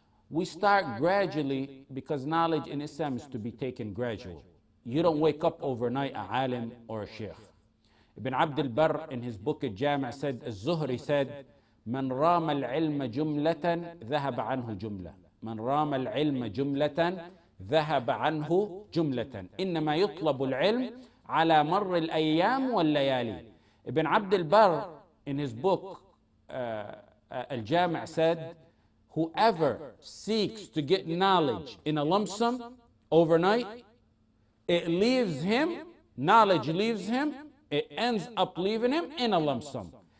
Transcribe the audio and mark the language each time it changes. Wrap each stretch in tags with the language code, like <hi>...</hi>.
<en>We start gradually because knowledge in Islam is to be taken gradual. You don't wake up overnight a alim or a sheikh. Ibn Abd al-Barr in his book al-Jami' said, Az-Zuhri said,</en> <ar>من رام العلم جملة ذهب عنه جملة. من رام العلم جملة ذهب عنه جملة. إنما يطلب العلم على مر الأيام والليالي.</ar> <en>Ibn Abd al-Barr in his book al-Jami' said, whoever seeks to get knowledge in a lump sum overnight, it leaves him, knowledge leaves him, it ends up leaving him in a lump sum.</en>